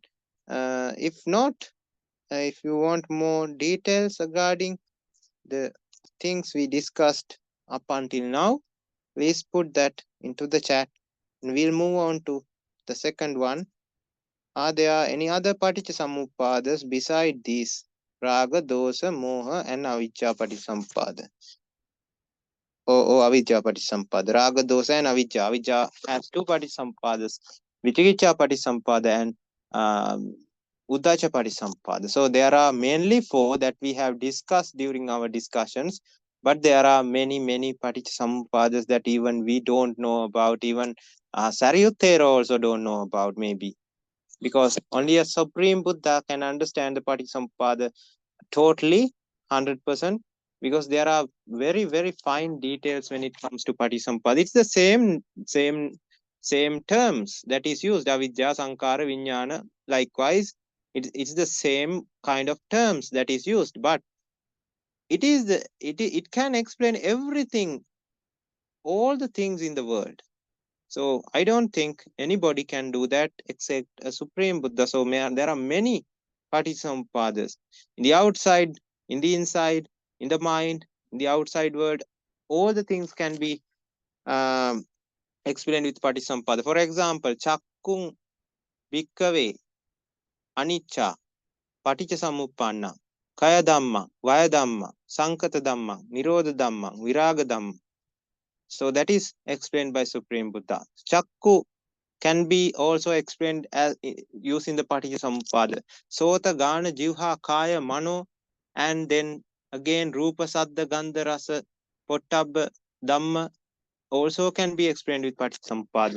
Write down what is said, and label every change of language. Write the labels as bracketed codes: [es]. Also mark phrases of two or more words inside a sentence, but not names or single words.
[en] If not, if you want more details regarding the things we discussed up until now, please put that into the chat and we'll move on to the second one. Are there any other [pi] Paticca Samuppādas [en] beside these? Raga, Dosa, Moha, and [pi] Avijja Patisampāda. [en] Or [pi] Avijja Patisampāda. [en] Raga, Dosa, and Avijja. Avijja has two Patisampādas: [pi] Vicikicca Patisampāda [en] and [pi] Uddhacca Patisampāda. [en] So there are mainly 4 that we have discussed during our discussions, but there are many [pi] Paticca Samuppādas [en] that even we don't know about. Even Sariyutta Thero also don't know about, maybe. Because only a Supreme Buddha can understand the [pi] Paticca Samuppāda [en] totally, 100%, because there are very fine details when it comes to [pi] Paticca Samuppāda. [en] It's the same terms that is used, avidya, [pi] sankhara, vijnana. [en] Likewise, it's the same kind of terms that is used, but it can explain everything, all the things in the world. So I don't think anybody can do that except a Supreme Buddha. So there are many [pi] Paticca Samuppādas [en] in the outside, in the inside, in the mind, in the outside world. All the things can be explained with [pi] Paticca Samuppāda. [en] For example, [pi] Chakkung Bhikkave Anicca Paticca Samuppanna Kaya Dhamma, Vaya Dhamma, Sankhata Dhamma, Nirodha Dhamma, Viraga Dhamma. [en] So that is explained by Supreme Buddha. Chakku can be also explained as using the [pi] Paticca Samuppāda. Sota, Gana, Jivha, Kaya, Mano, [en] and then again [pi] Rupa, Saddha, Gandha, Rasa, Pottabha, Dhamma [en] also can be explained with [pi] Paticca Samuppāda.